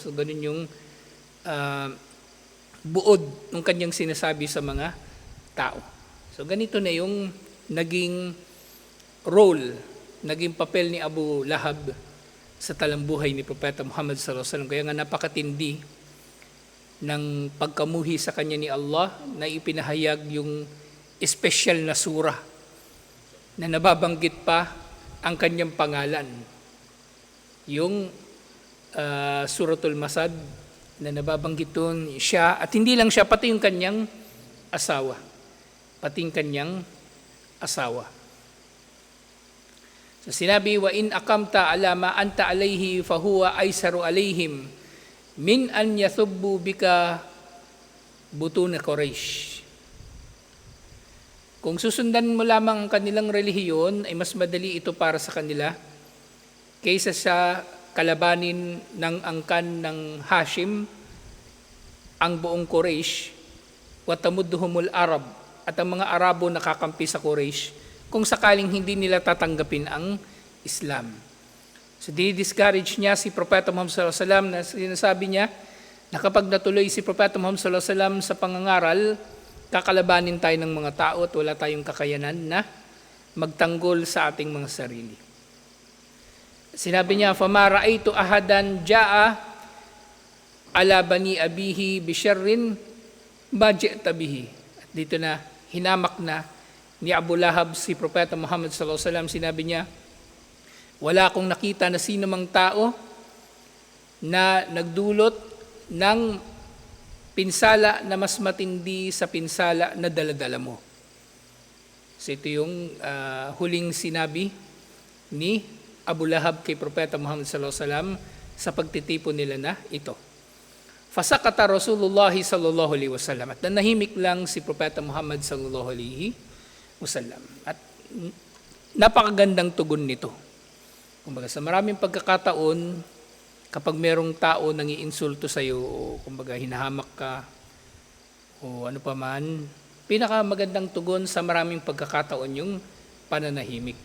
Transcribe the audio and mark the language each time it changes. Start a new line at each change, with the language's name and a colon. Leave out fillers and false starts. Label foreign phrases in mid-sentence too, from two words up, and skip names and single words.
Filipino: So ganun yung buod ng kanyang sinasabi sa mga tao. So ganito na yung naging role, naging papel ni Abu Lahab sa talambuhay ni Propeta Muhammad
Arabic: صلى الله عليه وسلم.
Filipino: Kaya nga napakatindi ng pagkamuhi sa kanya ni Allah na ipinahayag yung espesyal na surah na nababanggit pa ang kanyang pangalan. Yung Suratul Masad na nababanggit doon siya, at hindi lang siya, pati yung kanyang asawa. Pati yung kanyang asawa. So sinabi,
Arabic: وإن أقمت على ما أنت عليه فهو أيسر عليهم من أن يثب بك بطون قريش.
Filipino: Kung susundan mo lamang ang kanilang relihiyon, ay mas madali ito para sa kanila kaysa sa kalabanin ng angkan ng Hashim ang buong Quraysh,
Arabic: وتمدهم العرب,
Filipino: at ang mga Arabo nakakampi sa Quraysh kung sakaling hindi nila tatanggapin ang Islam. So dinidiscourage niya si Propeta Muhammad
Arabic: صلى الله عليه وسلم
Filipino: na sinasabi niya na kapag natuloy si Propeta Muhammad
Arabic: صلى الله عليه وسلم
Filipino: sa pangangaral, kakalabanin tayo ng mga tao at wala tayong kakayanan na magtanggol sa ating mga sarili. Sinabi niya,
Arabic: فَمَا رَأَيْتُ أَحَدًا جَاءَ عَلَى بَنِي أَبِيهِ بِشَرٍّ مَا جِئْتَ بِهِ.
Filipino: At dito na, hinamak na ni Abu Lahab si Propeta Muhammad
Arabic: صلى الله عليه وسلم.
Filipino: Sinabi niya, wala akong nakita na sino mang tao na nagdulot ng pinsala na mas matindi sa pinsala na daladala mo. So ito yung huling sinabi ni Abu Lahab kay Propeta Muhammad
Arabic: صلى الله عليه وسلم
Filipino: sa pagtitipon nila na ito.
Arabic: فسكت رسول الله صلى الله عليه وسلم,
Filipino: at nanahimik lang si Propeta Muhammad
Arabic: صلى الله عليه وسلم.
Filipino: At napakagandang tugon nito. Kumbaga sa maraming pagkakataon, kapag merong tao nang iinsulto sa iyo o kumbaga hinahamak ka o ano pa man, pinakamagandang tugon sa maraming pagkakataon yung pananahimik.